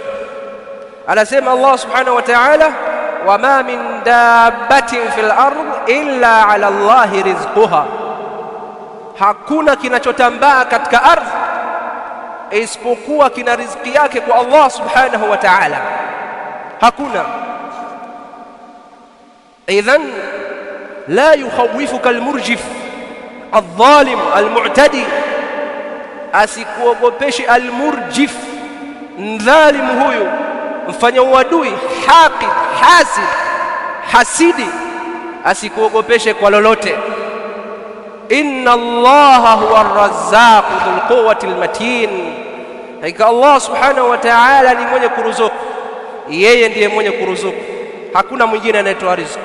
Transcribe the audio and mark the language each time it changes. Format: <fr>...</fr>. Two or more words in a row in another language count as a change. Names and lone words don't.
<sw>Anasema</sw> <ar>الله سبحانه وتعالى وما من دابة في الأرض إلا على الله رزقها,</ar> <sw>hakuna kinachotambaa katika ardhi isipokuwa kina riziki yake kwa</sw> <ar>الله سبحانه وتعالى,</ar> <sw>hakuna.</sw> <ar>Idhan لا يخوفك المرجف الظالم المعتدي،</ar> <sw>asikuogopeshi almurjif, mdhalimu huyu, mfanya uadui, haqid, hasid, hasidi, asikuogopeshe kwa lolote.</sw> <ar>إن الله هو الرزاق ذو القوة المتين,</ar> <sw>hakika</sw> <ar>الله سبحانه وتعالى</ar> <sw>ni mwenye kuruzuku, yeye ndiye mwenye kuruzuku, hakuna mwingine anayetoa riziki.</sw>